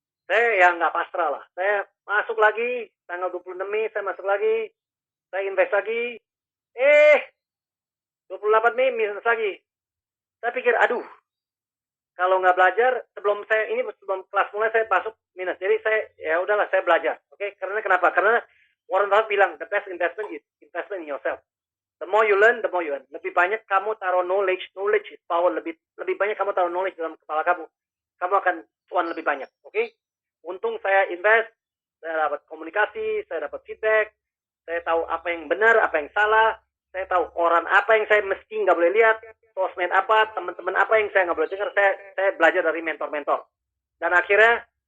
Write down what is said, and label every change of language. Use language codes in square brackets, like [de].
[id] Saya ya nggak pasrah lah. Saya masuk lagi, tanggal 26 Mei saya masuk lagi. Saya invest lagi. 28 Mei minus lagi. Saya pikir, aduh, kalau nggak belajar, sebelum kelas mulai saya masuk minus. Jadi ya udahlah, saya belajar. Oke? Karena kenapa? Karena Warren Buffett bilang, [en] the best investment is investment in yourself. The more you learn, the more you earn. [id] Lebih banyak kamu taruh [en] knowledge is power. [id] Lebih banyak kamu taruh knowledge dalam kepala kamu akan cuan lebih banyak. Oke? Untung saya invest, saya dapat komunikasi, saya dapat feedback, saya tahu apa yang benar, apa yang salah, saya tahu orang apa yang saya mesti nggak boleh lihat, sosmed apa, teman-teman apa yang saya nggak boleh dengar, saya belajar dari mentor-mentor. Dan akhirnya